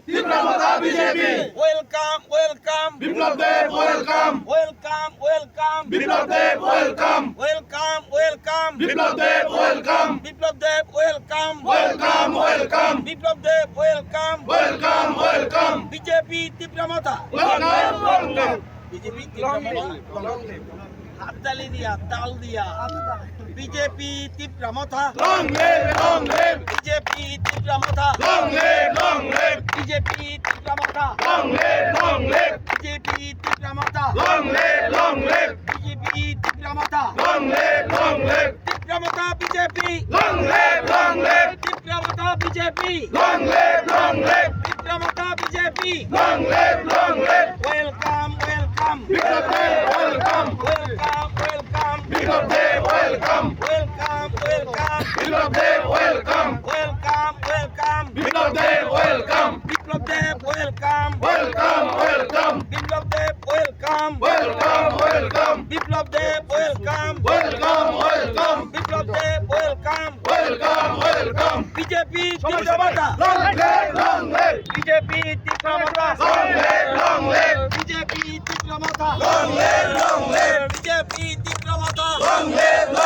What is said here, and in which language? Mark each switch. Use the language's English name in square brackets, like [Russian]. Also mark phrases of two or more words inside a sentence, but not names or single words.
[English] Tirpramata BJP, welcome welcome Biplab Dev, welcome, welcome welcome Biplab Dev, welcome, welcome welcome Biplab Dev, welcome, বিপ্লব দেব ওয়েলকাম welcome, welcome, বিপ্লব দেব ওয়েলকাম welcome, welcome, বিজেপি তীব্রমতা long live, long live, [Bangla] বিজেপি তীব্রমতা হাততালি দিয়া তাল দিয়া বিজেপি তীব্রমতা [English] long live, long live, বিজেপি তীব্রমতা long live, long live, বিজেপি তীব্রমতা long live, long live, বিজেপি তীব্রমতা long live, long live, বিজেপি তীব্রমতা long live, long live, তীব্রমতা বিজেপি long live, long live, তীব্রমতা বিজেপি long live, long live, তীব্রমতা বিজেপি long live, long live, welcome welcome Biplab Dev, welcome, welcome welcome Biplab Dev, welcome, welcome welcome Biplab Dev, welcome, welcome welcome Biplab Dev, welcome, বিপ্লব দেব ওয়েলকাম welcome, welcome, বিপ্লব দেব ওয়েলকাম welcome, welcome, বিপ্লব দেব ওয়েলকাম welcome, welcome, বিপ্লব দেব ওয়েলকাম welcome, welcome, বিজেপি তীব্রমতা long live, long live, বিজেপি তীব্রমতা long live, long live, বিজেপি তীব্রমতা long live, long live, বিজেপি তীব্রমতা long live,